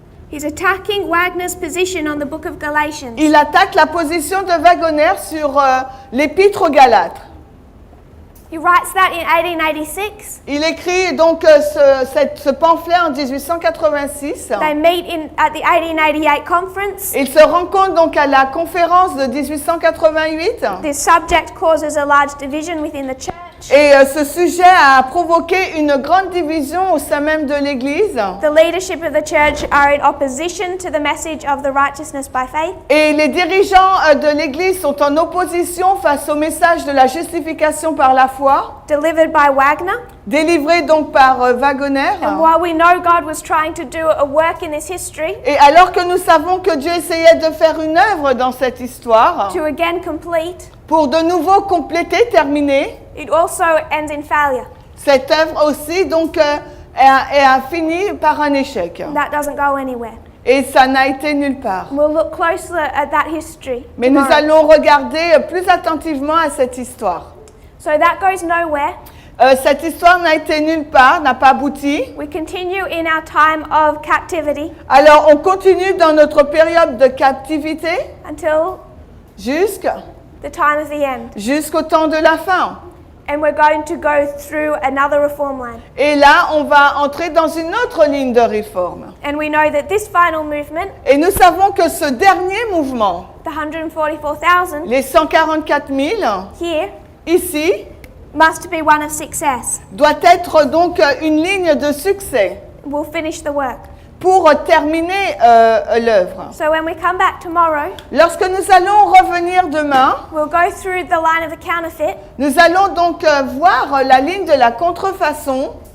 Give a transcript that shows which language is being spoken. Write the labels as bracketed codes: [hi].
[en] He's attacking Wagner's position on the book of Galatians. [fr] Il attaque la position de Wagoner sur l'épître aux Galates. [en] He writes that in 1886. [fr] Il écrit donc ce pamphlet en 1886. [en] They meet at the 1888 conference. [fr] Il se rencontre donc à la conférence de 1888. [en] This subject causes a large division within the church. [fr] Et ce sujet a provoqué une grande division au sein même de l'Église. [en] The leadership of the church are in opposition to the message of the righteousness by faith. [fr] Et les dirigeants de l'Église sont en opposition face au message de la justification par la foi, [en] Delivered by Wagner. [fr] délivré donc par Wagoner. [en] And while we know God was trying to do a work in this history [fr] Et alors que nous savons que Dieu essayait de faire une œuvre dans cette histoire, [en] to again complete, [fr] pour de nouveau compléter, terminer, [en] it also ends in failure. [fr] cette œuvre aussi donc a fini par un échec. [en] That doesn't go anywhere. [fr] Et ça n'a été nulle part. [en] We'll look closer at that history [fr] Mais nous [en] tomorrow. [fr] allons regarder plus attentivement à cette histoire. [en] So that goes nowhere. [fr] Cette histoire n'a été nulle part, n'a pas abouti. [en] We continue in our time of captivity [fr] Alors on continue dans notre période de captivité [en] until [fr] jusqu'au [en] the time of the end. [fr] temps de la fin. [en] And we're going to go through another reform line. [fr] Et là, on va entrer dans une autre ligne de réforme. [en] And we know that this final movement, [fr] Et nous savons que ce dernier mouvement, [en] the 144,000 [fr] les 144 000, [en] here, [fr] ici, [en] must be one of success. [fr] doit être donc une ligne de succès [en] We'll finish the work. [fr] pour terminer l'œuvre. [en] So when we come back tomorrow, [fr] Lorsque nous allons revenir demain, [en] we'll go through the line of the counterfeit. [fr] nous allons donc voir la ligne de la contrefaçon.